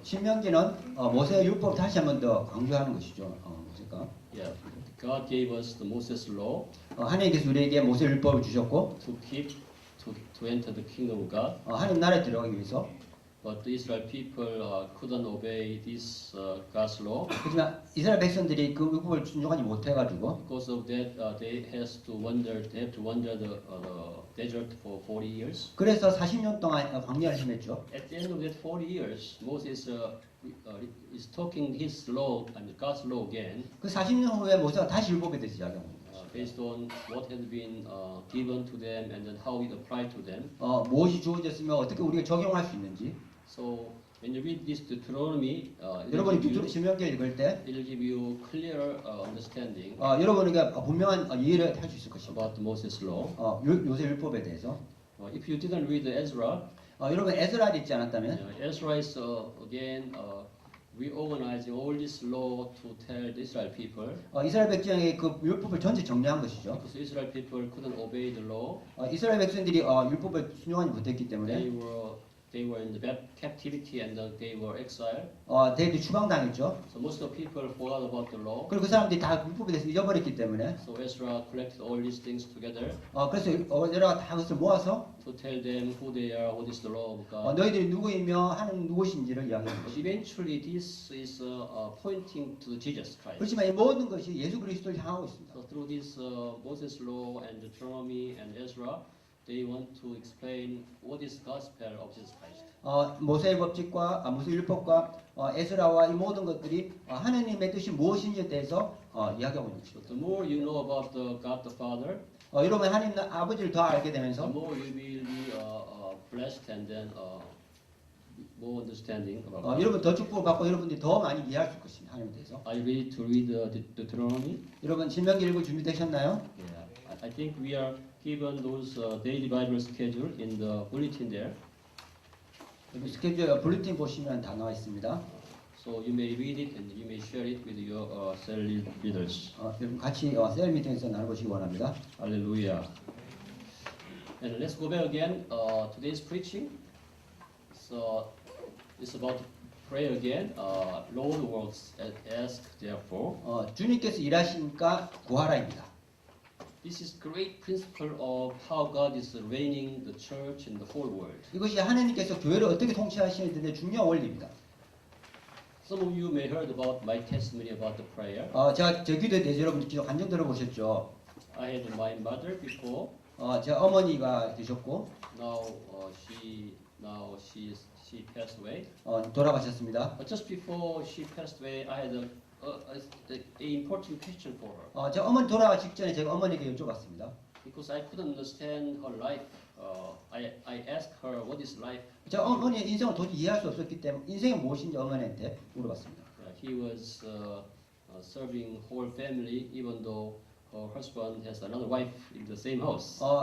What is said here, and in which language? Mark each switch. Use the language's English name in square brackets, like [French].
[Korean] 신명기는 모세의 율법 다시 한번 더 강조하는 것이죠. 모세가 [English] yeah. God gave us the Moses law [Korean] 하나님께서 우리에게 모세 율법을 주셨고 [English] to enter the kingdom of God. [Korean] 하나님 나라에 들어가기 위해서. [English] But the Israel people couldn't obey this God's law. [Korean] 하지만 이스라엘 백성들이 그 율법을 순종하지 못해가지고 [English] Because of that, they have to wander the desert for 40 years. [Korean] 그래서 40년 동안 광야를 헤맸죠. [English] At the end of that 40 years, Moses is talking his law and God's law again, [Korean] 그 40년 후에 모세가 다시 율법에 대해서 이야기합니다. [English] based on what had been given to them and then how it applied to them. [Korean] 무엇이 주어졌으면 어떻게 우리가 적용할 수 있는지. [English] So when you read this Deuteronomy, [Korean] 여러분이 신명기를 읽을 때 [English] it'll give you clearer understanding [Korean] 여러분에게 분명한 이해를 할 수 있을 것입니다. [English] about the Moses law. [Korean] 요새 율법에 대해서. [English] If you didn't read the Ezra, [Korean] 여러분 에스라를 읽지 않았다면 [English] Ezra is again reorganizing all this law to tell the Israel people. [Korean] 이스라엘 백성에게 그 율법을 전체 정리한 것이죠. [English] Because Israel people couldn't obey the law. [Korean] 이스라엘 백성들이 율법을 순종하지 못했기 때문에 [English] They were in the captivity and they were exiled. [Korean] 대들이 추방당했죠. [English] So most of the people forgot about the law. [Korean] 그리고 그 사람들이 다 율법에 대해서 잊어버렸기 때문에 [English] So Ezra collected all these things together [Korean] 그래서 에스라가 다 그것을 모아서 [English] to tell them who they are, what is the law of God. [Korean] 너희들이 누구이며 하나님 누구신지를 이야기하는 [English] But [Korean] 것이죠. [English] eventually this is pointing to Jesus Christ. [Korean] 그렇지만 이 모든 것이 예수 그리스도를 향하고 있습니다. [English] So through this Moses law and Deuteronomy and Ezra, they want to explain what is gospel of Jesus Christ. [Korean] 모세의 법칙과 모세 율법과 에스라와 이 모든 것들이 하나님의 뜻이 무엇인지에 대해서 이야기하고 있는 것이죠. [English] So the more you know about the God the Father, [Korean] 여러분 하나님 아버지를 더 알게 되면서 [English] the more you will be blessed and then more understanding about God. [Korean] 여러분 더 축복을 받고 여러분들이 더 많이 이해할 수 있을 것입니다. 하나님에 대해서. [English] Are you ready to read Deuteronomy? [Korean] 여러분 신명기 읽을 준비되셨나요? [English] Yeah, I think we are given those daily Bible schedule in the bulletin there. [Korean] 여기 스케줄 블루틴 보시면 다 나와 있습니다. [English] So you may read it and you may share it with your cell leaders. [Korean] 여러분 같이 셀 미팅에서 나눠보시기 원합니다. [English] Hallelujah. And let's go back again. Today's preaching. So it's about prayer again. Lord works ask therefore. [Korean] 주님께서 일하시니까 구하라입니다. [English] This is great principle of how God is reigning the church in the whole world. [Korean] 이것이 하나님께서 교회를 어떻게 통치하시는데 중요한 원리입니다. [English] Some of you may heard about my testimony about the prayer. [Korean] 제가 제 기도에 대해서 여러분 간증 들어보셨죠? [English] I had my mother before. [Korean] 제 어머니가 되셨고 [English] Now she passed away. [Korean] 돌아가셨습니다. [English] But just before she passed away, I had a important question for her. [Korean] 제 어머니 돌아가기 직전에 제가 어머니에게 여쭤봤습니다. [English] Because I couldn't understand her life. I asked her what is life. [Korean] 제가 어머니의 인생을 도저히 이해할 수 없었기 때문에 인생이 무엇인지 어머니한테 물어봤습니다. [English] He was serving whole family, even though her husband has another wife in the same house.